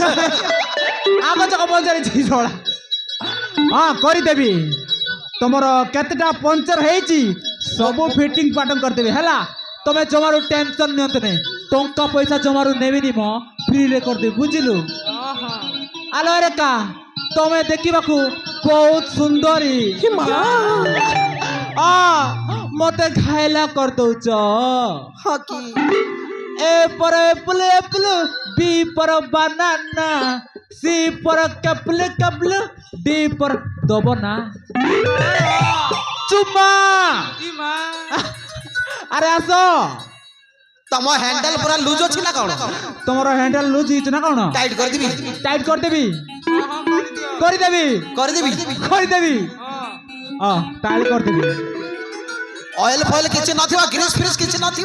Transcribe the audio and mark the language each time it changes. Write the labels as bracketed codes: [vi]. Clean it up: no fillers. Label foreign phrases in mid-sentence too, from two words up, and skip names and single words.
[or] ଆଗ ଚକା ପଞ୍ଚର ହେଇଛି ଶଳା ହଁ କରିଦେବି ତମର କେତେଟା ପଞ୍ଚର ହେଇଛି ସବୁ ଫିଟିଂ ପାଟନ କରିଦେବି ହେଲା ତମେ ଜମାରୁ ଟେନସନ ନିଅନ୍ତୁନି ଟଙ୍କା ପଇସା ଜମାରୁ ନେବିନି ମ ଫ୍ରିରେ କରିଦେବି ବୁଝିଲୁ ଓହୋ ଆଲୋ ରେଖା ତମେ ଦେଖିବାକୁ ବହୁତ ସୁନ୍ଦରୀ ମତେ ଘାଇଲା କରିଦଉଛ [hi] ए पर एप्पल एप्पल बी पर बनाना सी पर कपल कपल डी पर दबना चुम्मा [or] ଇ ମା ଆରେ ଆସ ତମ ହ୍ୟାଣ୍ଡେଲ ପୁରା ଲୁଜ ଅଛି ନା କଣ ତମର ହ୍ୟାଣ୍ଡେଲ ଲୁଜ ହେଇଛି ନା କଣ ଟାଇଟ୍ କରିଦେବି ଟାଇଟ୍ କରିଦେବି ହଁ କରିଦିଅ କରିଦେବି କରିଦେବି କରିଦେବି ହଁ ଟାଇଟ୍ କରିଦେବି ଅଏଲ ଫଏଲ କିଛି ନଥିବ ଗ୍ରୀସ୍ ଫ୍ରିସ୍ କିଛି ନଥିବ